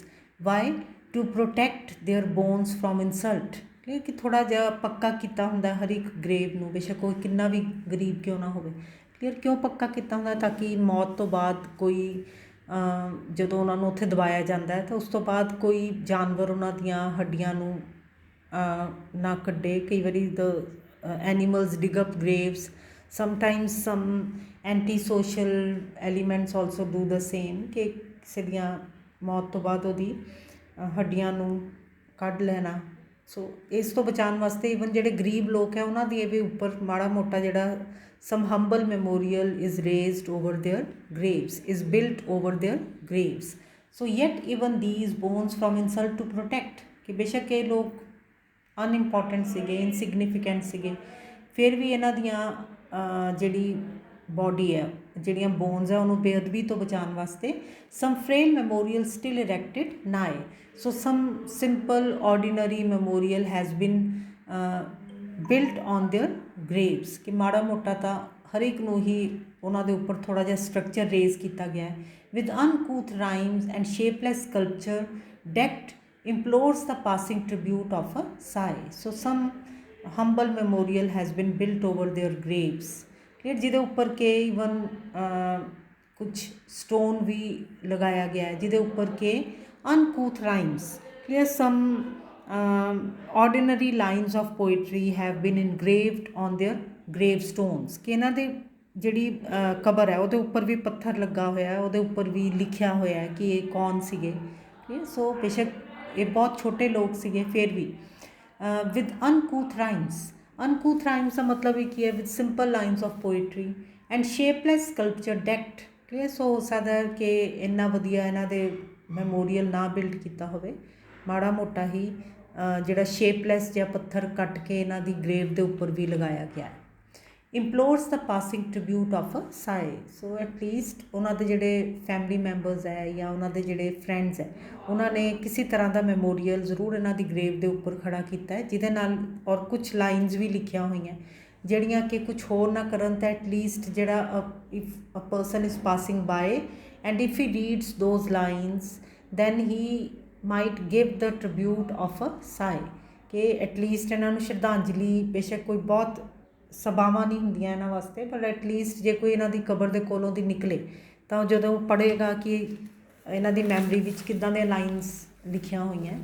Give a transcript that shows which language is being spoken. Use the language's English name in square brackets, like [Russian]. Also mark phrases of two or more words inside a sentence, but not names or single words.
[English] Why? To protect their bones from insult. [Punjabi] ਕਿ ਥੋੜਾ ਜਿਹਾ ਪੱਕਾ ਕੀਤਾ ਹੁੰਦਾ ਹਰ ਇੱਕ ਗ੍ਰੇਵ ਨੂੰ, ਬੇਸ਼ੱਕ ਉਹ ਕਿੰਨਾ ਵੀ ਗਰੀਬ ਕਿਉਂ ਨਾ ਹੋਵੇ। ਕਲੀਅਰ, ਕਿਉਂ ਪੱਕਾ ਕੀਤਾ ਹੁੰਦਾ? ਤਾਂ ਕਿ ਮੌਤ ਤੋਂ ਬਾਅਦ ਕੋਈ, ਜਦੋਂ ਉਹਨਾਂ ਨੂੰ ਉੱਥੇ ਦਬਾਇਆ ਜਾਂਦਾ ਹੈ ਤਾਂ ਉਸ ਤੋਂ ਬਾਅਦ ਕੋਈ ਜਾਨਵਰ ਉਹਨਾਂ ਦੀਆਂ ਹੱਡੀਆਂ ਨੂੰ ਨਾ ਕੱਢੇ। ਕਈ ਵਾਰੀ [English] ਦ animals dig up graves. Sometimes some anti-social elements also do the same, [Punjabi] ਕਿ ਕਿਸੇ ਦੀਆਂ ਮੌਤ ਤੋਂ ਬਾਅਦ ਉਹਦੀ ਹੱਡੀਆਂ ਨੂੰ ਕੱਢ ਲੈਣਾ। ਸੋ ਇਸ ਤੋਂ ਬਚਾਉਣ ਵਾਸਤੇ ਈਵਨ ਜਿਹੜੇ ਗਰੀਬ ਲੋਕ ਹੈ ਉਹਨਾਂ ਦੀ ਵੀ ਉੱਪਰ ਮਾੜਾ ਮੋਟਾ ਜਿਹੜਾ [English] some humble memorial is raised over their graves, [Punjabi] is built over their graves. [English] So yet even these bones from insult to protect, [Punjabi] ਕਿ ਬੇਸ਼ੱਕ ਇਹ ਲੋਕ ਅਨਇੰਪੋਰਟੈਂਟ ਸੀਗੇ, ਇਨਸਿਗਨੀਫਿਕੈਂਟ ਸੀਗੇ, ਫਿਰ ਵੀ ਇਹਨਾਂ ਦੀਆਂ ਜਿਹੜੀ ਬੋਡੀ ਹੈ, ਜਿਹੜੀਆਂ ਬੋਨਸ ਹੈ, ਉਹਨੂੰ ਬੇਅਦਬੀ ਤੋਂ ਬਚਾਉਣ ਵਾਸਤੇ [English] some frail memorial still erected nigh. So some simple ordinary memorial has been built on their graves, [Punjabi] ਕਿ ਮਾੜਾ ਮੋਟਾ ਤਾਂ ਹਰ ਇੱਕ ਨੂੰ ਹੀ ਉਹਨਾਂ ਦੇ ਉੱਪਰ ਥੋੜ੍ਹਾ ਜਿਹਾ [English] structure raise [Punjabi] ਕੀਤਾ ਗਿਆ ਹੈ। [English] with uncouth rhymes and shapeless sculpture decked implores the passing tribute of a sigh. So some humble memorial has been built over their graves, [Punjabi] ਜਿਹਦੇ ਉੱਪਰ ਕਿ ਈਵਨ ਕੁਛ ਸਟੋਨ ਵੀ ਲਗਾਇਆ ਗਿਆ ਹੈ ਜਿਹਦੇ ਉੱਪਰ ਕਿ [English] uncouth rhymes, clear, some ordinary lines of poetry have been engraved on their gravestones, [Punjabi] ਕਿ ਇਹਨਾਂ ਦੇ ਜਿਹੜੀ ਕਬਰ ਹੈ ਉਹਦੇ ਉੱਪਰ ਵੀ ਪੱਥਰ ਲੱਗਾ ਹੋਇਆ ਹੈ, ਉਹਦੇ ਉੱਪਰ ਵੀ ਲਿਖਿਆ ਹੋਇਆ ਹੈ ਕਿ ਇਹ ਕੌਣ ਸੀਗੇ। ਸੋ ਬੇਸ਼ੱਕ ਇਹ ਬਹੁਤ ਛੋਟੇ ਲੋਕ ਸੀਗੇ ਫਿਰ ਵੀ [English] with uncouth rhymes, uncouth rhymes [Punjabi] ਦਾ ਮਤਲਬ ਇਹ ਕੀ ਹੈ? [English] with simple lines of poetry and shapeless sculpture decked, [Punjabi] ਠੀਕ ਹੈ। ਸੋ ਹੋ ਸਕਦਾ ਕਿ ਇੰਨਾ ਵਧੀਆ ਇਹਨਾਂ ਦੇ ਮੈਮੋਰੀਅਲ ਨਾ ਬਿਲਡ ਕੀਤਾ ਹੋਵੇ, ਮਾੜਾ ਮੋਟਾ ਹੀ ਜਿਹੜਾ ਸ਼ੇਪਲੈਸ ਜਿਹਾ ਪੱਥਰ ਕੱਟ ਕੇ ਇਹਨਾਂ ਦੀ ਗ੍ਰੇਵ ਦੇ ਉੱਪਰ ਵੀ ਲਗਾਇਆ ਗਿਆ। [English] implores the passing tribute of a sigh. [Punjabi] ਸੋ ਐਟਲੀਸਟ ਉਹਨਾਂ ਦੇ ਜਿਹੜੇ [English] family members [Punjabi] ਹੈ ਜਾਂ ਉਹਨਾਂ ਦੇ ਜਿਹੜੇ ਫਰੈਂਡਸ ਹੈ ਉਹਨਾਂ ਨੇ ਕਿਸੇ ਤਰ੍ਹਾਂ ਦਾ ਮੈਮੋਰੀਅਲ ਜ਼ਰੂਰ ਇਹਨਾਂ ਦੀ ਗ੍ਰੇਵ ਦੇ ਉੱਪਰ ਖੜਾ ਕੀਤਾ ਹੈ, ਜਿਹਦੇ ਨਾਲ ਔਰ ਕੁਛ ਲਾਈਨਸ ਵੀ ਲਿਖੀਆਂ ਹੋਈਆਂ ਜਿਹੜੀਆਂ ਕਿ ਕੁਛ ਹੋਰ ਨਾ ਕਰਨ ਤਾਂ ਐਟਲੀਸਟ ਜਿਹੜਾ [English] if a person is passing by and if he reads those lines then he might give the tribute of a sigh, [Punjabi] ਕਿ ਐਟਲੀਸਟ ਇਹਨਾਂ ਨੂੰ ਸ਼ਰਧਾਂਜਲੀ, ਬੇਸ਼ੱਕ ਕੋਈ ਬਹੁਤ ਸਭਾਵਾਂ ਨਹੀਂ ਹੁੰਦੀਆਂ ਇਹਨਾਂ ਵਾਸਤੇ, ਪਰ ਐਟਲੀਸਟ ਜੇ ਕੋਈ ਇਹਨਾਂ ਦੀ ਕਬਰ ਦੇ ਕੋਲੋਂ ਦੀ ਨਿਕਲੇ ਤਾਂ ਜਦੋਂ ਪੜ੍ਹੇਗਾ ਕਿ ਇਹਨਾਂ ਦੀ ਮੈਮਰੀ ਵਿੱਚ ਕਿੱਦਾਂ ਦੀਆਂ ਲਾਈਨਸ ਲਿਖੀਆਂ ਹੋਈਆਂ।